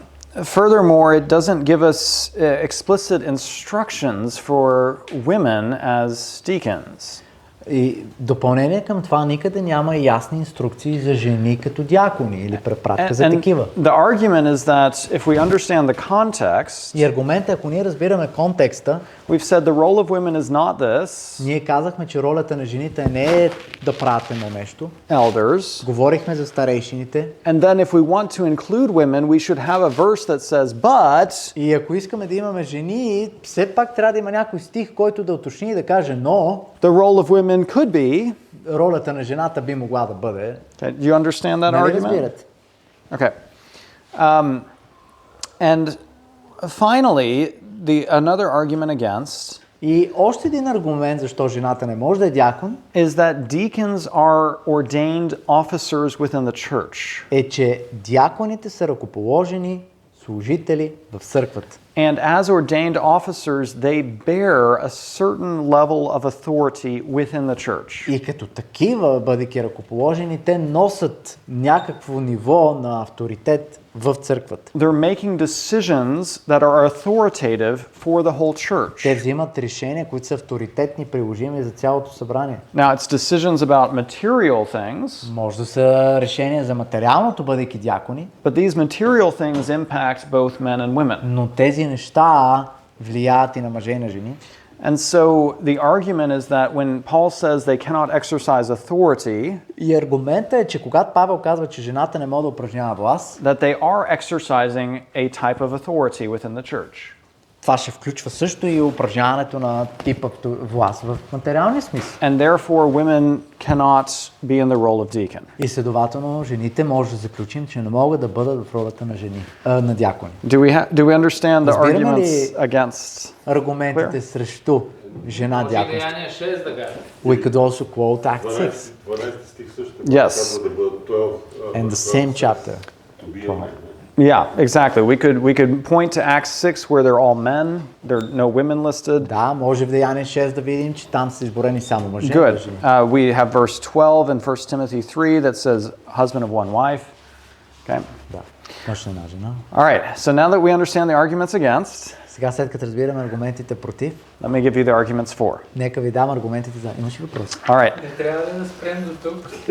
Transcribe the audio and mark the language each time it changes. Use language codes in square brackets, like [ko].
[en] Furthermore, it doesn't give us explicit instructions for women as deacons. [bg] И допълнение към това, никъде няма ясни инструкции за жени като дякони или препратка за такива. [en] the argument is that if we understand the context, [bg] И аргументът е, ако ние разбираме контекста, [en] we've said the role of women is not this, [bg] ние казахме, че ролята на жените не е да правят едно нещо. [en] elders. [bg] Говорихме за старейшините. [en] And then if we want to include women, we should have a verse that says, but [bg] И ако искаме да имаме жени, все пак трябва да има някой стих, който да уточни и да каже, но [en] the role of women could be. [bg] ролята на жената би могла да бъде. [en] Okay, do you understand that [bg] Нали [en] argument? [bg] разбирате? [en] Okay. And finally, another argument against [bg] И още един аргумент, защо жената не може да е дякон, [en] is that deacons are ordained officers within the church. [bg] е, че дяконите са ръкоположени служители в църквата. [en] And as ordained officers, they bear a certain level of authority within the church. [bg] И като такива, бъдейки ръкоположени, те носят някакво ниво на авторитет в църквата. [en] They're making decisions that are authoritative for the whole church. [bg] Те взимат решения, които са авторитетни, приложими за цялото събрание. [en] Now, it's decisions about material things, [bg] Може да са решения за материалното, бъдейки дякони, [en] but these material things impact both men and women. [bg] но тези неща влияят и на мъже и на жени. [en] And so the argument is that when Paul says they cannot exercise authority, [bg] И аргументът е, че когато Павел казва, че жената не може да упражнява власт, [en] that they are exercising a type of authority within the church. [bg] това ще включва също и упражняването на типа власт в материалния смисъл. [en] And therefore women cannot be in the role of deacon. [bg] И следователно, жените може да заключим, че не могат да бъдат в ролята на жени, на дякони. [en] Do we understand the [bg] Разбираме ли [en] arguments against? [bg] аргументите срещу жена Може дяконство? Деяния 6 да кажа. [en] We could also quote Act 6 [bg] 12 стих също. [en] Yes. [bg] Казва да бъдат 12, [en] and the same chapter. to be a man. Yeah, exactly. We could point to Acts 6 where they're all men, there are no women listed. [bg] Да, може в Деяние 6 да видим, че там са изборени само мъже. и [en] Good. [bg] жени. [en] We have verse 12 in 1 Timothy 3 that says husband of one wife. Okay. [bg] Да, мъж на една жена. [en] All right. So now that we understand the arguments against, [bg] Сега след като разбираме аргументите против, [en] let me give you the arguments for. [bg] нека ви дам аргументите за. Имаш ли въпрос? [en] All right. [bg] Не трябва да спрем до тук.